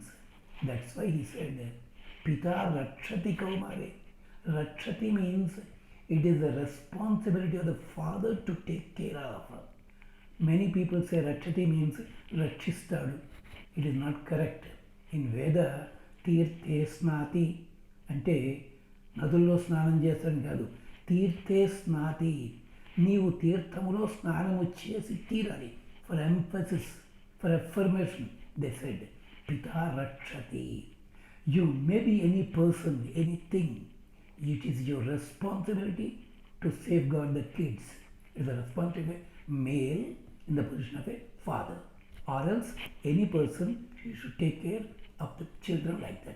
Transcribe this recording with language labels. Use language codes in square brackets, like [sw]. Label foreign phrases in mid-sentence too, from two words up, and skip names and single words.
[en] That's why he said, [sa] पिता रक्षति कौमारे. [en] Rakshati means it is the responsibility of the father to take care of. Many people say Rakshati means Rakshistadu. It is not correct. In Veda, [sa] तीर्थे स्नाति [te] అంటే నదుల్లో స్నానం చేస్తాను కాదు, తీర్థే స్నాతి, నీవు తీర్థములో స్నానము చేసి తీరాలి. [en] for emphasis, for affirmation they said [sa] పితా రక్షతి. [en] You may be any person, anything. It is your responsibility to safeguard the kids. It is a responsibility of a male in the position of a father. Or else any person, he should take care of the children like that.